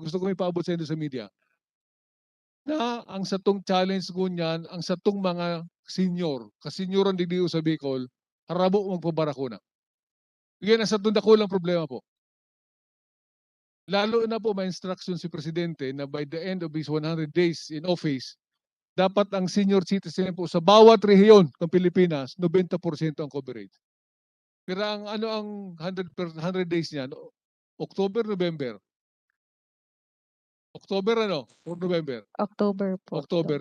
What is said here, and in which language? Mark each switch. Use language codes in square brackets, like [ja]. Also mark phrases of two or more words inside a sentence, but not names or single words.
[bik] Gusto ko may paabot sa inyo sa media. Na ang satong challenge ngunyan, ang satong mga senior, kasenyoran di diyo sa Bicol, harabo magpabarakuna. Yan ang satong dakulang problema po. Lalo na po may instruction si Presidente na [en] by the end of his 100 days in office, [tl] dapat ang senior citizen po sa bawat rehiyon ng Pilipinas, 90% ang coverage. Pero ang 100 days niya, October, November. [en] October or November? October po. October.